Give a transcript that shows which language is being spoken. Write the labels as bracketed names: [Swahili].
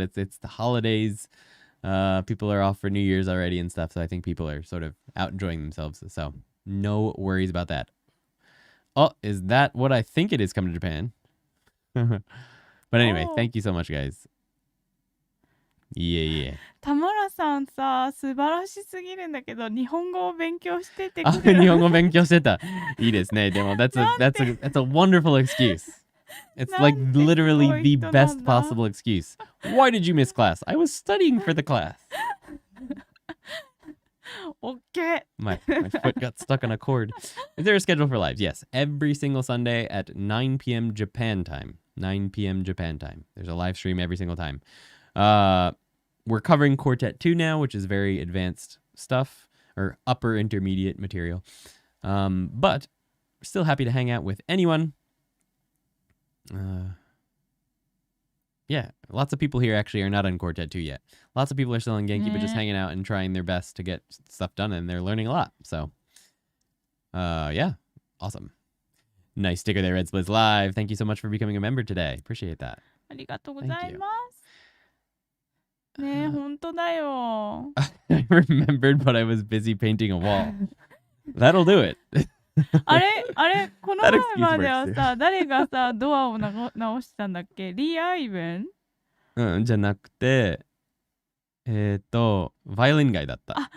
[English] It's the holidays. People are off for New Year's already and stuff. So I think people are sort of out enjoying themselves. So no worries about that. Oh, is that what I think it is coming to Japan? But anyway, thank you so much, guys. Yeah. [Japanese] 田村さんさ、素晴らしすぎるんだけど、日本語を勉強しててくあ、れる。日本語勉強してた。いいですね。でも、 [English] that's a wonderful excuse. It's like literally the best possible excuse. Why did you miss class? I was studying for the class. Okay. My foot got stuck on a cord. Is there a schedule for lives? Yes. Every single Sunday at 9 p.m. Japan time. 9 p.m. Japan time. There's a live stream every single time. We're covering Quartet 2 now, which is very advanced stuff, or upper intermediate material. But still happy to hang out with anyone. Yeah, lots of people here actually are not on Quartet 2 yet. Lots of people are still on Genki, but just hanging out and trying their best to get stuff done, and they're learning a lot. So, yeah, awesome. Nice sticker there, Red Splits Live. Thank you so much for becoming a member today. Appreciate that. [Japanese] ありがとうございます。ねえ、本当だよ。 [English] I remembered, but I was busy painting a wall. That'll do it. [Japanese] あれ、この前まではさ、誰がさ、ドアを直したんだっけ？リー・アイベン？じゃなくて、バイオリンガイだった。